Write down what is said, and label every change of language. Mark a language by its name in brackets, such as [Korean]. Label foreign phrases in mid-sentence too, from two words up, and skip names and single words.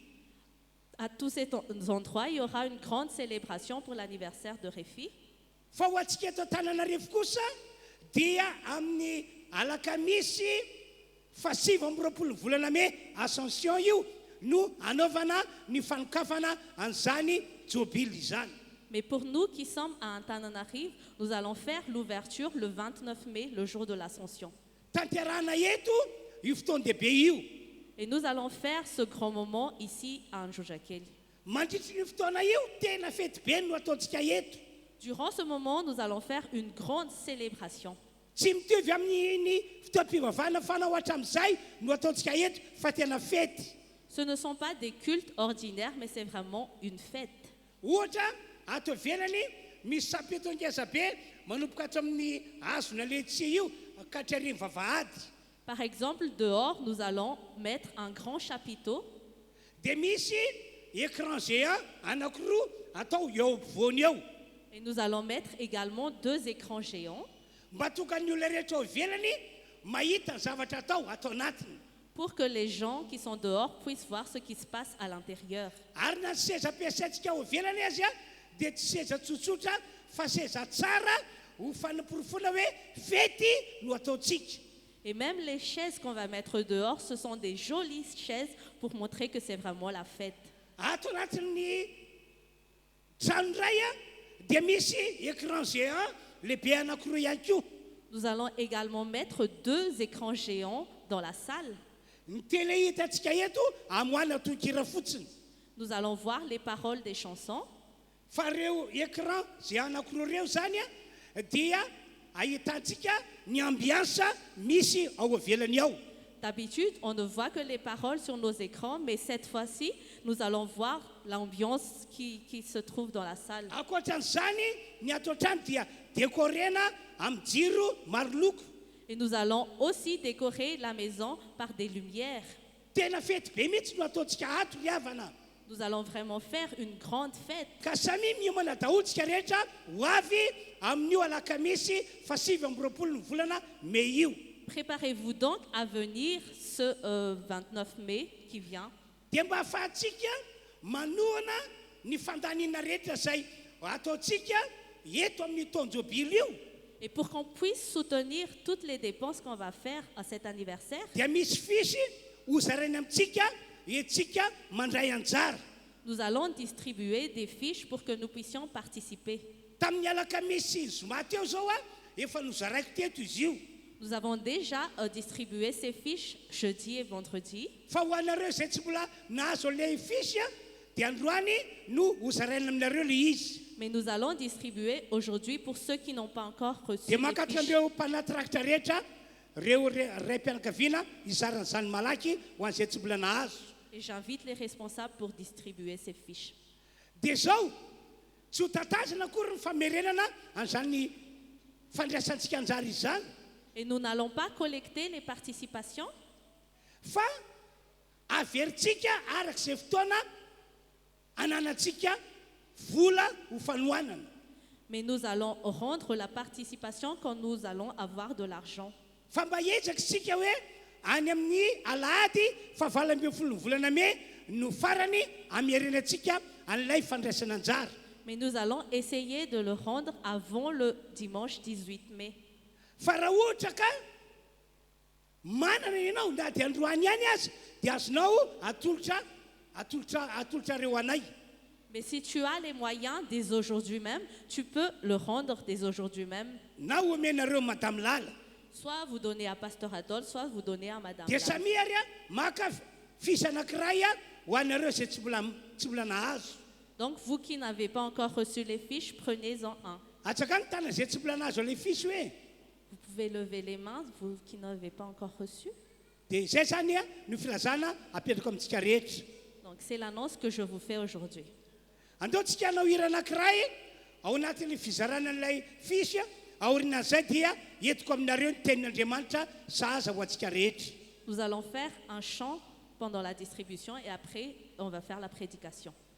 [French] À tous ces endroits, il y aura une grande célébration pour l'anniversaire de Refy. [Malagasy] Fa ho antsika eto Antananarivo kosa dia amin'ny alakamisy fahasivy amby roapolo volana May Ascension io no anaovana ny fanokafana an'izany jobily izany. [French] Mais pour nous qui sommes à Antananarivo, nous allons faire l'ouverture le 29 mai, le jour de l'Ascension. [Malagasy] Tanterana eto io fotoan-dehibe io. [French] Et nous allons faire ce grand moment ici à Anjojakely. [Malagasy] Mandritry io fotoana io tena fety be no ataontsika eto. [French] Durant ce moment, nous allons faire une grande célébration. [Malagasy] Tsy mitovy amin'ny fotoam-pivavahana fanao hatramin'izay no ataontsika eto fa tena fety. [French] Ce ne sont pas des cultes ordinaires, mais c'est vraiment une fête. [Malagasy] Ohatra ato ivelany misy sapeta angeza be manomboka ato amin'ny hazona letsia io katrariny vavahady. [French] Par exemple, dehors, nous allons mettre un grand chapiteau. [Malagasy] Dia misy [French] écran géant [Malagasy] anankiroa atao eo ampovoany eo. [French] Et nous allons mettre également 2 écrans géants [Malagasy] Mba tokany olona rehetra ao ivelany mahita ny zavatra atao anatiny. [French] pour que les gens qui sont dehors puissent voir ce qui se passe à l'intérieur. [Malagasy] Ary na ny seza ampiasaintsika ao ivelany azy dia tsy seza tsotsotra fa seza tsara ho fanaporofona hoe fety no ataontsika. [French] Et même les chaises qu'on va mettre dehors, ce sont des jolies chaises pour montrer que c'est vraiment la fête. [Malagasy] Ato anatin'ny trano iray dia misy [French] écran géant [Malagasy] lehibe anankiroa ihany koa. [French] Nous allons également mettre 2 écrans géants dans la salle. [Malagasy] Ny tele hitantsika eto amoana tohikira fotsiny. [French] Nous allons voir les paroles des chansons. [Malagasy] Fa reo [French] écran géant [Malagasy] anankiroa reo zany dia ahitantsika ny ambiansa misy ao avelany ao. [French] D'habitude, on ne voit que les paroles sur nos écrans, mais cette fois-ci, nous allons voir l'ambiance qui se trouve dans la salle. [Malagasy] Ankoatran'izany ny ato an-trano dia décorena amin'ny jiro maro loko. [French] Et nous allons aussi décorer la maison par des lumières. [Malagasy] Tena fety be mihitsy no ataontsika ato ny havana. [French] Nous allons vraiment faire une grande fête. [Malagasy] Ka samy miomana daholontsika rehetra ho avy amin'io alakamisy fahasivy amby roapolo ny volana May io. [French] Préparez-vous donc à venir ce 29 mai qui vient. [Malagasy] dia mba ahafahantsika manoana ny fandaniana rehetra zay ataontsika eto amin'ny tonjobily io [French] Et pour qu'on puisse soutenir toutes les dépenses qu'on va faire à cet anniversaire, [Malagasy] dia misy fisy hozarainy amintsika etsika mandray anjara [French] nous allons distribuer des fiches pour que nous puissions participer. [Malagasy] tamin'ny alakamisy zoma teo zao a efa nozaraiko teto izy io [French] Nous avons déjà distribué ces fiches jeudi et vendredi. [Malagasy] fa ho anareo zay tsy mbola nahazo le fisy a dia androany no hozaraina aminareo le izy [French] Mais nous allons distribuer aujourd'hui pour ceux qui n'ont pas encore reçu [Malagasy] dia les mankatitra fiches. andreo mpanatrakitra rehetra reo ray mpianakaviana izaran'izany malaky ho an'izay tsy mbola nahazo [French] Et j'invite les responsables pour distribuer ces fiches. [Malagasy] dia zao tsy ho tatazana akory ny famerenana an'izany fandraisantsika anjara izany [French] Et nous n'allons pas collecter les participations, [Malagasy] fa averintsika arak'izay fotoana ananantsika vola ho fanohanana [French] mais nous allons rendre la participation quand nous allons avoir de l'argent. [Malagasy] fa mba hetsaksika hoe any amin'ny alahady fa 20 volana me no farany amerenantsika an'ilay fandraisana anjara [French] Mais nous allons essayer de le rendre avant le dimanche 18 mai. [Malagasy] fa raha ohatra ka manana ianao na dia androany ihany azy dia azonao atolotra reo anay [French] Mais si tu as les moyens dès aujourd'hui même, tu peux le rendre dès aujourd'hui même. [Malagasy] na omenareo madame lala [French] Soit vous donnez à Pasteur Adolphe, soit vous donnez à Madame [Malagasy] dia Lala. samihary a maka fisy anankiray a ho anareo zay tsy mbola nahazo [French] Donc vous qui n'avez pas encore reçu les fiches, prenez-en un. [Malagasy] atsaka ny tana zay tsy mbola nahazo le fisy hoe [French] Vous pouvez lever les mains, vous qui n'avez pas encore reçu. [Malagasy] dia zay zany a no filazana apetrako amintsika rehetra [French] Donc c'est l'annonce que je vous fais aujourd'hui. [Malagasy] andeontsika hanao hira anankiray ao anatin'ny fizarana an'ilay fisy a aorinan'izay dia entiko aminareo ny tenin'andriamanitra sahaza ho antsika rehetra [French] Nous allons faire un chant pendant la distribution et après on va faire la prédication.